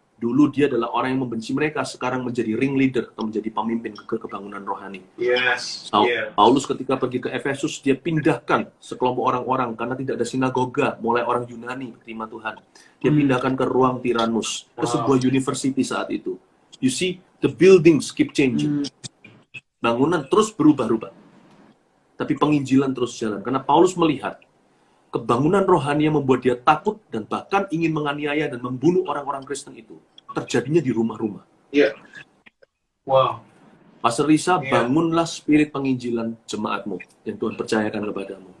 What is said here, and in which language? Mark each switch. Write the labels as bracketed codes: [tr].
[id] Dulu dia adalah orang yang membenci mereka, sekarang menjadi ringleader atau menjadi pemimpin kebangunan rohani. [en] Yes. [id] Paulus ketika pergi ke Efesus, dia pindahkan sekelompok orang-orang karena tidak ada sinagoga, mulai orang Yunani terima Tuhan. Dia pindahkan ke ruang Tyrannus, ke sebuah university saat itu. [en] You see, the buildings keep changing. [id] Bangunan terus berubah-ubah. Tapi penginjilan terus jalan. Karena Paulus melihat kebangunan rohani yang membuat dia takut dan bahkan ingin menganiaya dan membunuh orang-orang Kristen itu terjadinya di rumah-rumah. Iya. Wow. Pastor Risa, bangunlah spirit penginjilan jemaatmu yang Tuhan percayakan kepadamu.